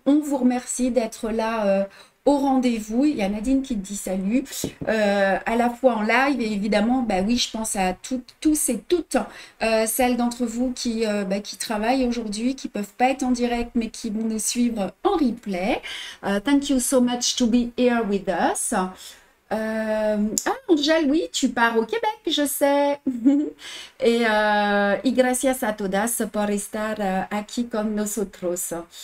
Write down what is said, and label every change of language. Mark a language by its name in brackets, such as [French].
[French] On vous remercie d'être là au rendez-vous. Il y a Nadine qui te dit salut, à la fois en live et évidemment, bah oui, je pense à tous et toutes celles d'entre vous qui travaillent aujourd'hui, qui peuvent pas être en direct, mais qui vont nous suivre en replay. [English] Thank you so much to be here with us. [French] Angèle, oui, tu pars au Québec, je sais. [Spanish] Y gracias a todas por estar aquí con nosotros.